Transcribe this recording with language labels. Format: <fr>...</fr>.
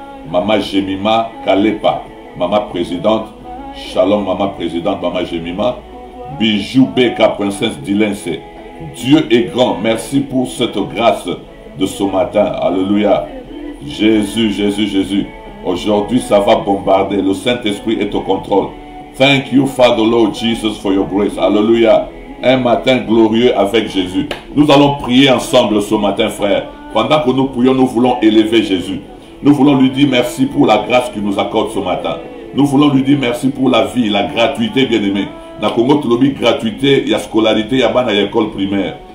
<fr>Maman Jemima Kalepa, maman présidente. Shalom maman présidente, maman Jemima. Bijou Beka, princesse d'Ilense. Dieu est grand. Merci pour cette grâce de ce matin. Alléluia. Jésus, Jésus, Jésus. Aujourd'hui, ça va bombarder. Le Saint-Esprit est au contrôle.</fr> <en>Thank you, Father Lord Jesus, for your grace.</en> <fr>Alléluia. Un matin glorieux avec Jésus. Nous allons prier ensemble ce matin, frère. Pendant que nous prions, nous voulons élever Jésus. Nous voulons lui dire merci pour la grâce qu'il nous accorde ce matin. Nous voulons lui dire merci pour la vie, la gratuité, bien-aimé. Dans le Congo, tu as gratuité, il y a scolarité, il y a l'école primaire.</fr>